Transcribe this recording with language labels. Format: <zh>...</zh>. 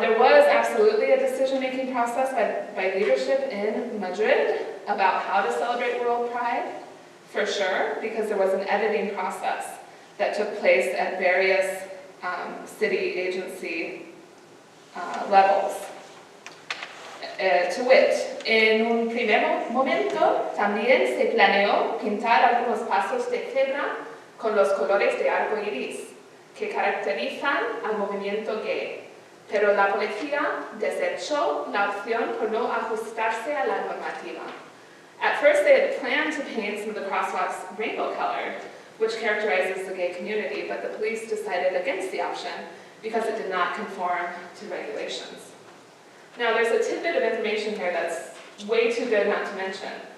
<en>There was absolutely a decision-making process by leadership in Madrid about how to celebrate World Pride, for sure, because there was an editing process that took place at various city agency levels. To wit,</en> <es>en un primer momento también se planeó pintar algunos pasos de cebra con los colores de arco iris que caracterizan al movimiento gay, pero la policía desechó la opción por no ajustarse a la normativa.</es> <en>At first, they had planned to paint some of the crosswalks rainbow-colored, which characterizes the gay community, but the police decided against the option because it did not conform to regulations. Now, there's a tidbit of information here that's way too good not to mention.</en>